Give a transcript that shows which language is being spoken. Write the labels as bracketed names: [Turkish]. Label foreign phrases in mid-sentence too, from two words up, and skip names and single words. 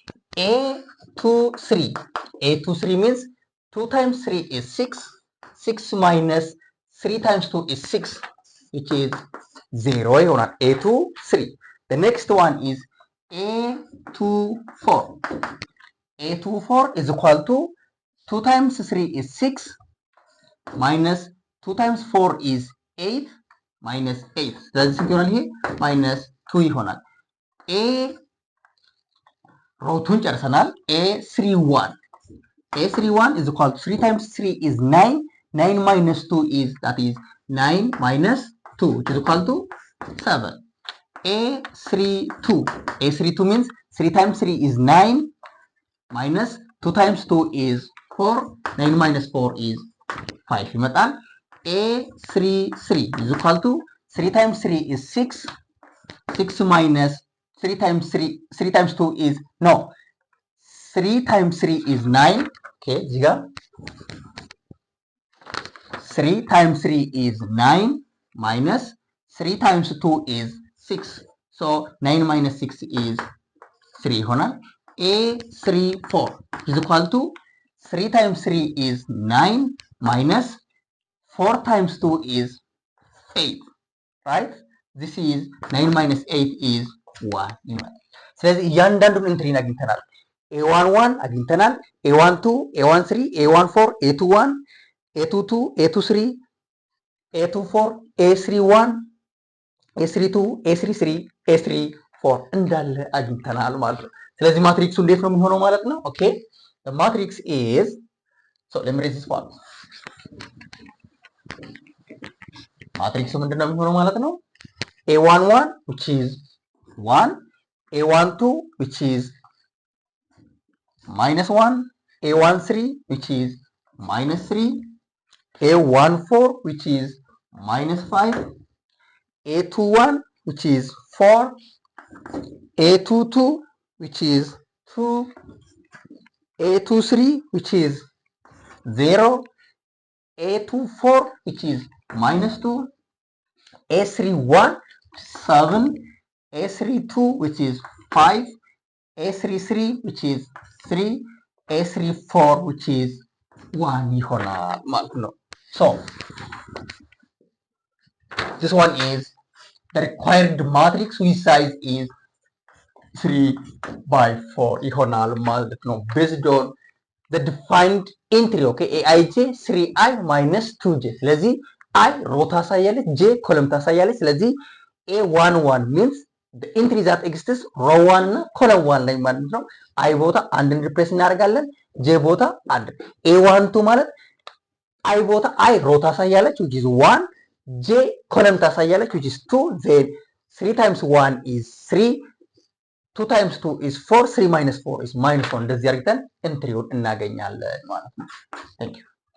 [English] A23 means 2 times 3 is 6, 6 minus 3 times 2 is 6 which is 0 ይሆናል። A23. The next one is A24. A24 is equal to 2 times 3 is 6 minus 2 times 4 is 8 minus 8. [Amharic] ስለዚህ ስንት ይሆናል? ይሄ minus 2 ይሆናል። ሮቱን ጨርሰናል። [English] A31 is equal to 3 times 3 is 9, 9 minus 2 is, that is 9 minus 2 which is equal to 7. A32 means 3 times 3 is 9 minus 2 times 2 is 4, 9 minus 4 is 5 ይመጣል። A33 is equal to 3 times 3 is 6, 6 minus 3 times 2 is, no, 3 times 3 is 9, [Amharic] okay, እዚህ ጋር [English] 3 times 3 is 9 minus 3 times 2 is 6, so 9 minus 6 is 3 ይሆናል። A34 is equal to 3 times 3 is 9 minus 4 times 2 is 8, right? This is 9 minus 8 is 1 [Amharic] ይሆናል። ስለዚህ እያንዳንዱን ኢንትሪን አግኝተናል። A11 አግኝተናል። A12፣ A13፣ A14፣ A21፣ A22፣ A23፣ A24፣ A31፣ A32፣ A33፣ A34 እንዳለ አግኝተናል ማለት ነው። ስለዚህ ማትሪክሱ እንዴት ነው የሚሆነው ማለት ነው? [English] ኦኬ the matrix is, so let me raise this one. [Amharic] ማትሪክሱ ምንድነው የሚሆነው ማለት ነው? [English] A11 which is 1, A12 which is minus 1, A13 which is minus 3, A14 which is minus 5, A21 which is 4, A22 which is 2, A23 which is 0, A24 which is minus 2, A31 7, A32 which is 5, A33 which is 3, A34 which is 1 [Amharic] ይሆናል ማለት ነው። [English] So this one is the required matrix whose size is 3/4 [Amharic] ይሆናል ማለት ነው። [English] based on the defined entry, okay, aij 3i minus 2j። [Amharic] ስለዚህ i ሮ ታሳያለች፣ j ኮለም ታሳያለች። ስለዚህ [English] A11 means the entry that exists row 1 [Amharic] እና column 1 ላይ ማለት ነው። i ቦታ አንድን ሪፕሌስ እናደርጋለን፣ j ቦታ አንድ። A12 ማለት i ቦታ i ሮ ታሳያለች [English] which is 1, [Amharic] j ኮለም ታሳያለች [English] which is 2, then 3 times 1 is 3, 2 times 2 is 4, 3 minus 4 is minus 1። [Amharic] እንደዚህ አድርገን ኢንትሪውን እናገኛለን ማለት ነው። [English] Thank you.